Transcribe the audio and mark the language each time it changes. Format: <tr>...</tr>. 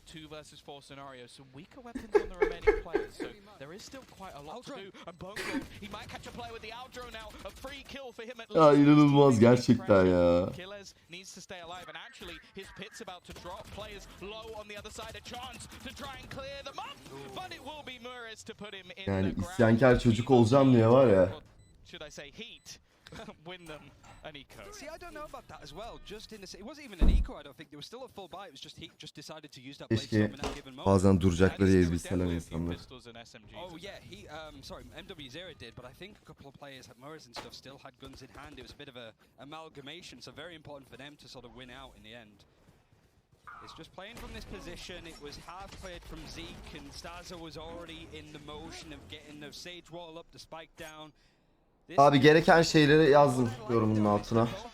<en>Versus 4 scenario, so weaker weapons on the remaining players, so there is still quite a lot to do. And Bone Cold, he might catch a play with the outro now. A free kill for him at least.</en> <tr>Ya inanılmaz gerçekten ya.</tr> <en>Killers needs to stay alive, and actually his pit's about to drop. Players low on the other side, a chance to try and clear them up, but it will be Mures to put him in.</en> <tr>Yani isyankar çocuk olacağım diye var ya.</tr> <en>Should I say Heat win them an eco. See, I don't know about that as well. Just in the, it wasn't even an eco, I don't think. There was still a full buy. It was just Heat just decided to use that blade storm in that given moment.</en> <tr>Bazen duracakları ezbilseler insanlar.</tr> <en>Oh yeah, he sorry, MW0 did, but I think a couple of players had Murs and stuff still had guns in hand. It was a bit of a amalgamation, so very important for them to sort of win out in the end. It's just playing from this position. It was half played from Zeke, and Stazo was already in the motion of getting the Sage wall up, the spike down.</en> <tr>Abi gereken şeyleri yazdım yorumun altına.</tr>